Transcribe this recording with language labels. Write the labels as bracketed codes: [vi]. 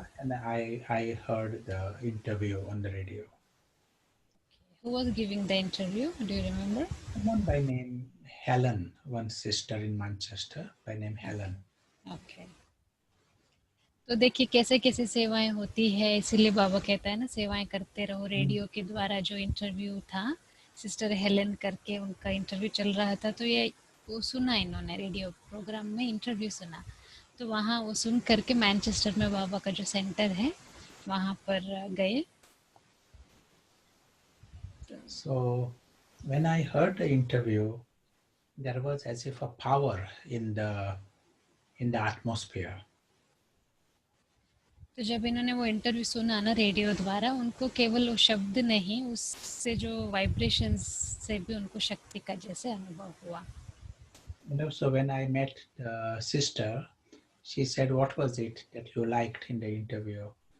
[en] And I heard the interview on the radio. Who was giving the interview? Do you remember? Someone by name Helen, one sister in Manchester by name Helen. Okay. [hi] तो देखिए कैसे कैसे सेवाएं होती है, इसीलिए बाबा कहता है ना, सेवाएं करते रहो. रेडियो के द्वारा जो इंटरव्यू था, सिस्टर हेलन करके उनका इंटरव्यू चल रहा था, तो ये वो सुना इन्होंने, रेडियो प्रोग्राम में इंटरव्यू सुना. तो वहाँ वो सुन करके मैनचेस्टर में बाबा का जो सेंटर है वहाँ पर गए. [en] So when I heard the interview, there was as if a power in the atmosphere. [hi] तो जब इन्होंने वो इंटरव्यू सुना ना रेडियो द्वारा, उनको केवल वो शब्द नहीं, उससे जो वाइब्रेशंस से भी उनको शक्ति का जैसे अनुभव हुआ. [en] So when I met the sister, she said, "What was it that you liked in the interview?"